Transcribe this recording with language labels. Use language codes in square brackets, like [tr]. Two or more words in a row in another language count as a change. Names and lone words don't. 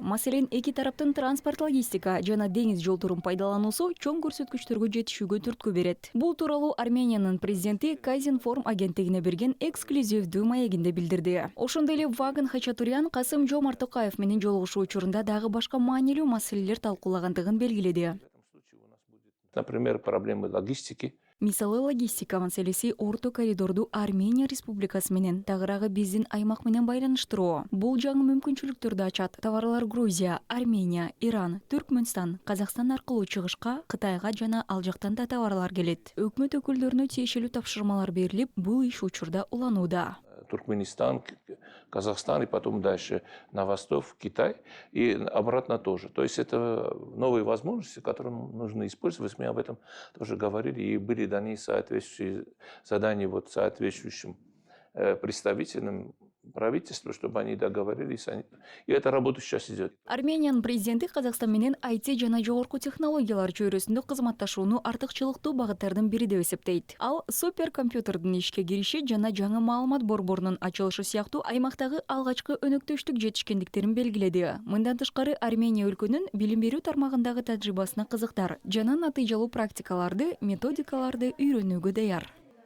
[ky] Маселен, эки тараптын транспорт, логистика жана деңиз жолдорун пайдалануусу чоң көрсөткүчтөргө жетишүүгө түрткү берет. Бул тууралуу Армениянын президенти Казинформ агенттигине берген эксклюзивдүү маегинде билдирди. Ошондой эле Ваган Хачатурян Касым-Жомарт Токаев менен жолугушуу учурунда дагы башка маанилүү маселелер талкуулагандыгын белгиледи. [ru] Например, проблемы логистики. [ky] Мисалы, логистика маселеси Орто коридорду Армения Республикасы менен тагыраагы биздин аймак менен байланыштыруу. Бул жаңы мүмкүнчүлүктөрдү ачат. Товарлар Грузия, Армения, Иран, Түркмөнстан, Казакстан аркылуу чыгышка, Кытайга жана ал жактан да товарлар келет. Өкмөт өкүлдөрүнө тиешелүү тапшырмалар берилип, бул иш учурда уланууда. [ru] Туркменистан, Казахстан и потом дальше на восток, в Китай и обратно тоже. То есть это новые возможности, которые нужно использовать. Мы об этом тоже говорили и были даны соответствующие задания соответствующим представителям правительства, чтобы они договорились. И эта работа сейчас идет. [ky] Армениянын президенти Казакстан менен IT жана жогорку технологиялар чөйрөсүндө кызматташууну артыкчылыктуу багыттардын бири деп эсептейт. Ал суперкомпьютердин ишке кириши жана жаңы маалымат борборунун ачылышы сыяктуу аймактагы алгачкы өнөктөштүк жетишкендиктерин белгиледи. Мындан тышкары Армения өлкөнүн билим берүү тармагындагы тажрыйбасына кызыктар жана натыйжалуу практикаларды, методикаларды үйрөнүүгө даяр.